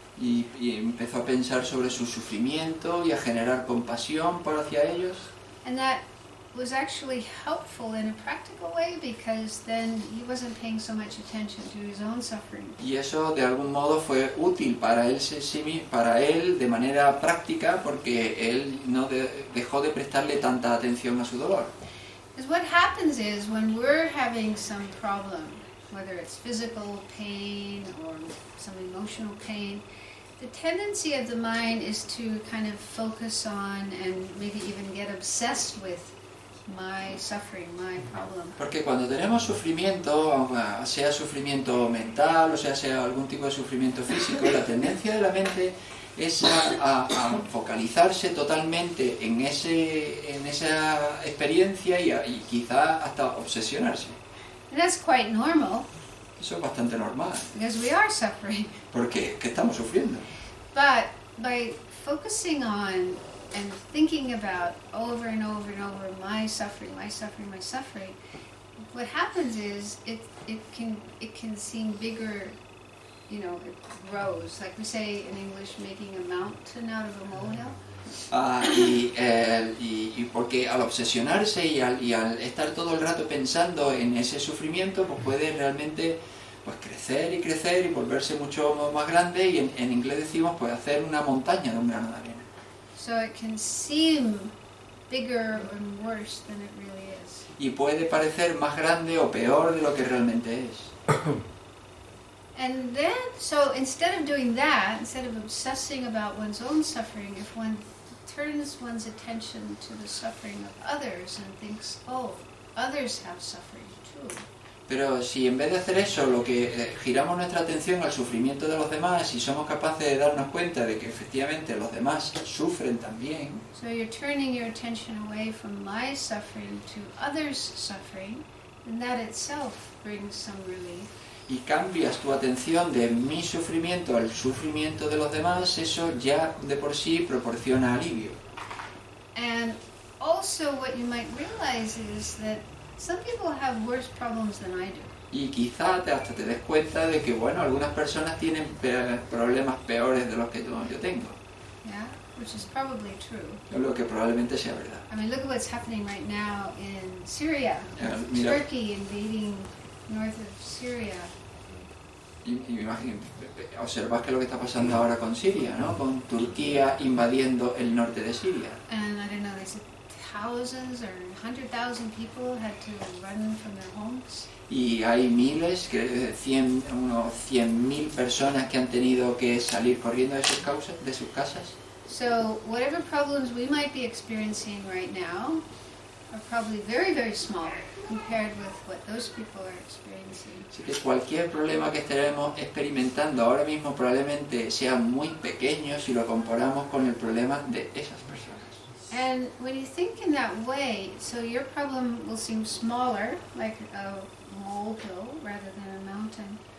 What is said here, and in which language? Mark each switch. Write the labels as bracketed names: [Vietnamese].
[Spanish] Y empezó a pensar sobre su sufrimiento y a generar compasión hacia ellos. [English] And that was actually helpful in a practical way because then he wasn't paying so much attention to his own suffering. [Spanish] Y eso de algún modo fue útil para él de manera práctica porque él no dejó de prestarle tanta atención a su dolor. [English] Because what happens is when we're having some problem, whether it's physical pain or some emotional pain, the tendency of the mind is to kind of focus on and maybe even get obsessed with my suffering, my problem. [Spanish] Porque cuando tenemos sufrimiento, sea sufrimiento mental o sea algún tipo de sufrimiento físico, la tendencia de la mente es a focalizarse totalmente en esa experiencia y quizá hasta obsesionarse. [English] And that's quite normal, [Spanish] Eso es bastante normal, [English] because we are suffering. [Spanish] porque que estamos sufriendo. [English] But by focusing on and thinking about over and over and over my suffering, my suffering, my suffering, what happens is it can seem bigger, you know, it grows. Like we say in English, making a mountain out of a molehill. [Spanish] Y porque al obsesionarse y al estar todo el rato pensando en ese sufrimiento, pues puede realmente pues crecer y crecer y volverse mucho más grande, y en inglés decimos pues hacer una montaña de un grano de arena. [English] So it can seem bigger and worse than it really is. [Spanish] Y puede parecer más grande o peor de lo que realmente es. [English] And then, so instead of doing that, instead of obsessing about one's own suffering, if one turns one's attention to the suffering of others and thinks, oh, others have suffering too. [Spanish] Pero si en vez de hacer eso, lo que giramos nuestra atención al sufrimiento de los demás y somos capaces de darnos cuenta de que efectivamente los demás sufren también, [English] So you're turning your attention away from my suffering to others' suffering, and that itself brings some relief. [Spanish] y cambias tu atención de mi sufrimiento al sufrimiento de los demás, eso ya de por sí proporciona alivio. [English] And also what you might realize is that some people have worse problems than I do. [Spanish] Y quizá hasta te des cuenta de que, bueno, algunas personas tienen problemas peores de los que yo tengo, [English] Yeah, which is probably true. [Spanish] lo que probablemente sea verdad. [English] I mean, look at what's happening right now in Syria. [Spanish] Mira, [English] Turkey invading north of Syria. [Spanish] y observad que lo que está pasando ahora con Siria, ¿no? Con Turquía invadiendo el norte de Siria. [English] And I don't know, they said thousands or 100,000 people had to run from their homes. [Spanish] Y hay miles, unos 100.000 personas que han tenido que salir corriendo de sus casas. [English] So whatever problems we might be experiencing right now are probably very, very small compared with what those people are experiencing. [Spanish] Así que cualquier problema que estaremos experimentando ahora mismo probablemente sea muy pequeño si lo comparamos con el problema de esas personas. [English] And when you think in that way, so your problem will seem smaller, like a molehill rather than a mountain.